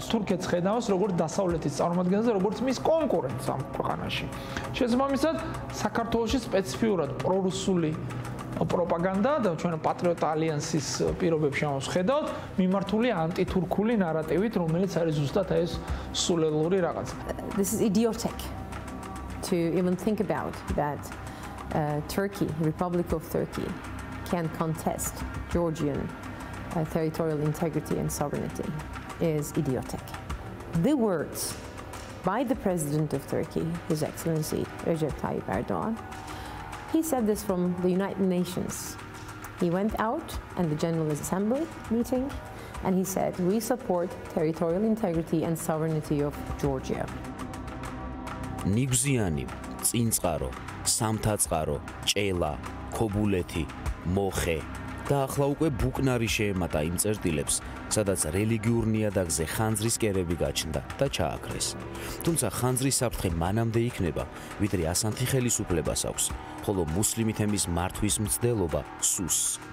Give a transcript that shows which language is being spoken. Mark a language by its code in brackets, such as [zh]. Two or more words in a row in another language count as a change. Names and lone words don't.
[ka] თურქეთს ხედავს როგორც დასავლეთის წარმომადგენელს და როგორც მის კონკურენტს ამ ქვეყანაში. შესაბამისად, საქართველოში სპეციფიურად პრორუსული პროპაგანდა და ჩვენ პატრიოტთა ალიანსის პირობებში ამას ხედავთ, მიმართული ანტითურქული ნარატივით, რომელიც არის ზუსტად ეს სულელური რაღაც. [en] This is idiotic to even think about that Turkey, Republic of Turkey, can contest Georgian territorial integrity and sovereignty is idiotic. The words by the President of Turkey, His Excellency Recep Tayyip Erdogan, he said this from the United Nations. He went out and the General Assembly meeting and he said, we support territorial integrity and sovereignty of Georgia. [ka] ნიგზიანი, წინწყარო, სამთაწყარო, ჭელა, ქობულეთი, მოხე და ახლა უკვე ბუკნარი შეემატა იმ წერტილებს, სადაც რელიგიურ ნიადაგზე ხანძრის კერები გაჩნდა და ჩააქრეს. თუმცა ხანძრის საფრთხე მანამდე იქნება, ვიდრე ასანთი ხელისუფლებას აქვს, ხოლო მუსლიმი თემის მართვის მცდელობა სუსს.